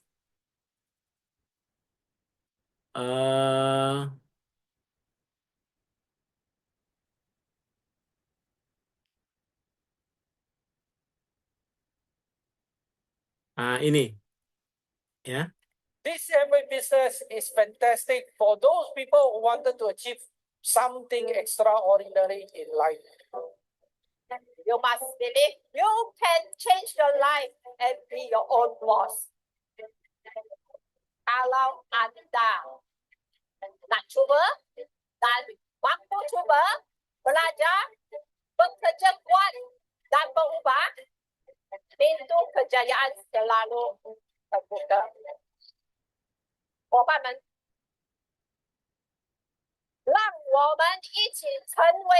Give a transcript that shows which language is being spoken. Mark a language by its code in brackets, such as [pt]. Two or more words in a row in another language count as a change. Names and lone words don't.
[ms] eh ini, ya. [en] This Amway business is fantastic for those people who wanted to achieve something extraordinary in life. You must believe you can change your life and be your own boss. [ms] Kalau Anda nak cuba dan mampu cuba, belajar, bekerja kuat dan berubah, pintu kejayaan selalu terbuka. [zh] 伙伴们，让我们一起成为